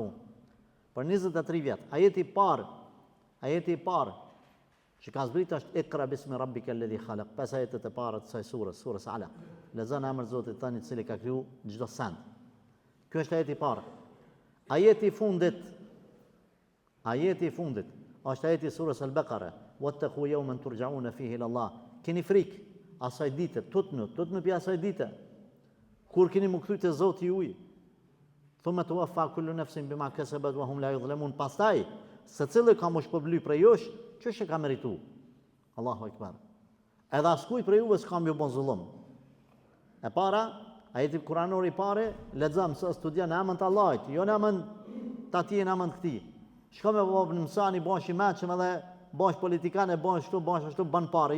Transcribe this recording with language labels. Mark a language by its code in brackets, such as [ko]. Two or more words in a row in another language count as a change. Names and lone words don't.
[sq] Për 23 vjet, ajeti i parë që ka zbrit është [ar] اقرأ باسم ربك الذي خلق. [sq] 5 ajetet e para të kësaj surës Alaq. Lexon emrin e Zotit tënd i cili ka kriju çdo send. Ky është ajeti i parë. Ajeti i fundit është ajeti i surës Al-Baqara. [ar] واتقوا يوما ترجعون فيه إلى الله. [sq] Keni frikë asaj dite, tutnu pi asaj dite. Kur keni më kthy te Zoti juaj. [ar] ثم توفى كل نفس بما كسبت وهم لا يظلمون. [sq] Pastaj, secili ka më shpërbly prej jush, ç'është e ka merituar. [ar] الله أكبر. [sq] Edhe askuj prej juve s'kam ju bon zullum. E para, ajeti kuranor i pare, lexojmë se studion në emën të Allahit, jo në emën të atij, në emën të këtij. Shko me në mësani, bash i meqëm edhe bash politikanë, bash ashtu, ban pare.